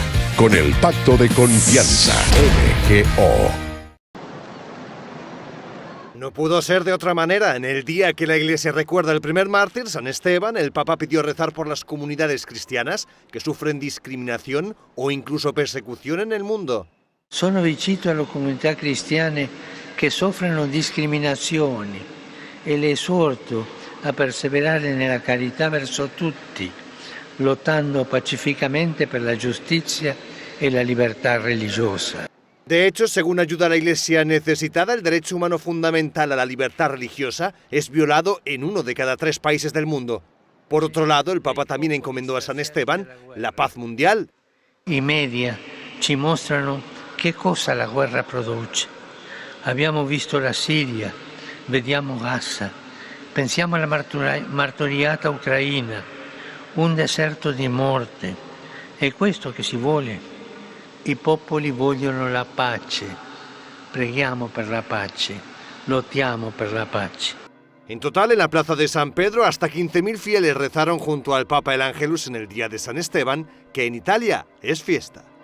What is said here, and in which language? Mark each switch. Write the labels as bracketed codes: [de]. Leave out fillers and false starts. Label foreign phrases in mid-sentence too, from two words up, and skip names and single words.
[es] Con el Pacto de Confianza, MGO. No pudo ser de otra manera. En el día que la Iglesia recuerda el primer mártir, San Esteban, el Papa pidió rezar por las comunidades cristianas que sufren discriminación o incluso persecución en el mundo. [it] Sono vicino alle comunità cristiane che soffrono discriminazioni e le esorto a perseverare nella carità verso tutti, lottando pacificamente per la giustizia e la libertà religiosa. [es] De hecho, según ayuda a la Iglesia necesitada, el derecho humano fundamental a la libertad religiosa es violado en 1 de cada 3 países del mundo. Por otro lado, el Papa también encomendó a San Esteban la paz mundial. [it] I media ci mostrano che cosa la guerra produce. Abbiamo visto la Siria, vediamo Gaza, pensiamo alla martoriata Ucraina, un deserto di morte. È questo che si vuole. I popoli vogliono la pace. Preghiamo per la pace, lottiamo per la pace. [es] En total, en la plaza de San Pedro, hasta 15.000 fieles rezaron junto al Papa el Ángelus en el día de San Esteban, que en Italia es fiesta.